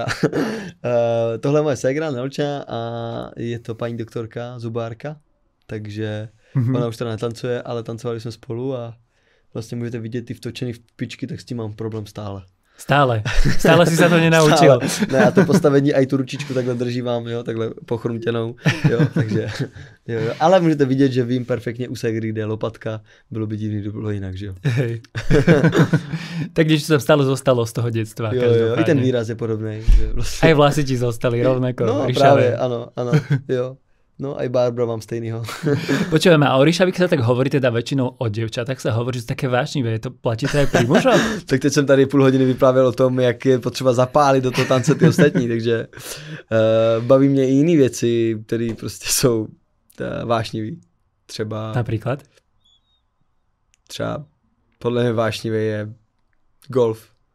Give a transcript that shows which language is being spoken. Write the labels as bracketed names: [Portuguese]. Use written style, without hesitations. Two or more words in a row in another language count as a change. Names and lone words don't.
[Czech] Tohle je moje ségra Nelča a je to paní doktorka, zubárka, takže ona už teda netancuje, ale tancovali jsme spolu a vlastně můžete vidět ty vtočený pičky, tak s tím mám problém stále. [Slovak] Stále si sa to nenaučil. [Czech] Ne, a to postavení aj tu ručičku takhle drží vám, jo, takhle pochrumtěnou, jo, takže, jo. Ale můžete vidět, že vím perfektně u ségry, kde je lopatka, bylo by divný, to bylo jinak, že jo. [Slovak] Hej. Tak když to stále zostalo z toho detstva. [Czech] Jo, i ten výraz je podobný. Vlastně... [Slovak] Aj vlasy ti zostali rovnako. [Czech] No právě, ano, jo. No aj Barbara mám stejnýho. [Slovak] Počujeme, a o Ríšavi, keď sa tak hovorí teda väčšinou o dievčatách, sa hovorí, že také vášnivé. Je to platí to aj pri mužoch? [Czech] Tak teď jsem tady půl hodiny vyprávěl o tom, jak je potřeba zapálit do toho tance ty ostatní, takže baví mě i jiné věci, které prostě jsou vášnivý. Třeba... Například? Třeba podle mě vášnivý je golf.